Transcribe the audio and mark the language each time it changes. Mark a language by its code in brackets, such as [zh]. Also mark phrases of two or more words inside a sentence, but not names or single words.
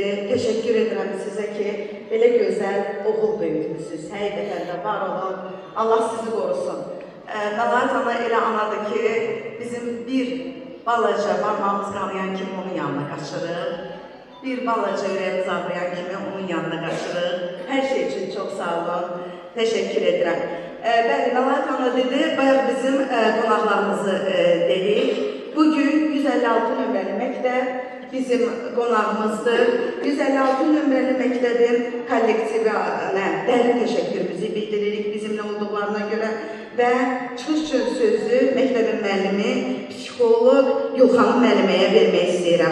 [tr] Teşekkür ederim [az] size ki belə gözəl oğul böyütmüsünüz. Həqiqətən də var olun. Allah sizi qorusun. Məlahət ana elə anadır ki, bizim bir balaca parmağımız qanayan kimi onun yanına qaçırır. Bir balaca ürəyimiz ağrıyan kimi onun yanına qaçırır. [tr] Hər şey için çok sağ olun. Teşekkür ederim. [az] Bəli, Məlahət ana dedi, bayaq bizim qonaqlarımızı dedik. Bugün 156 nömrəli məktəb bizim qonağımızdır. 156 nömrəli məktəbin kollektivinə dərin təşəkkürümüzü bildiririk bizimlə olduqlarına görə və çıxış sözü məktəbin müəllimi, psixoloq Gülxan müəlliməyə vermək istəyirəm.